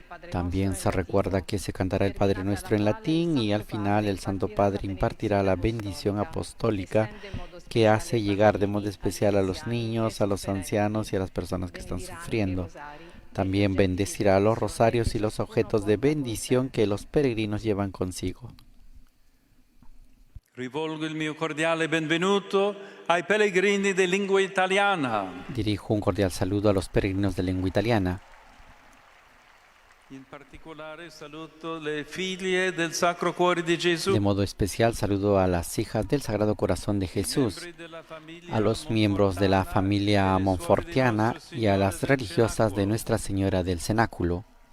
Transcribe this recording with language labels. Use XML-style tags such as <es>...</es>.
<es>También se recuerda que se cantará el Padre Nuestro en latín y al final el Santo Padre impartirá la bendición apostólica que hace llegar de modo especial a los niños, a los ancianos y a las personas que están sufriendo. También bendecirá los rosarios y los objetos de bendición que los peregrinos llevan consigo.</es> <it>Rivolgo il mio cordiale benvenuto ai pellegrini di lingua italiana.</it> <es>Dirijo un cordial saludo a los peregrinos de lengua italiana.</es> <it>In particolare saluto le figlie del Sacro Cuore di Gesù.</it> <es>De modo especial saludo a las hijas del Sagrado Corazón de Jesús, a los miembros de la familia monfortiana y a las religiosas de Nuestra Señora del Cenáculo.</es>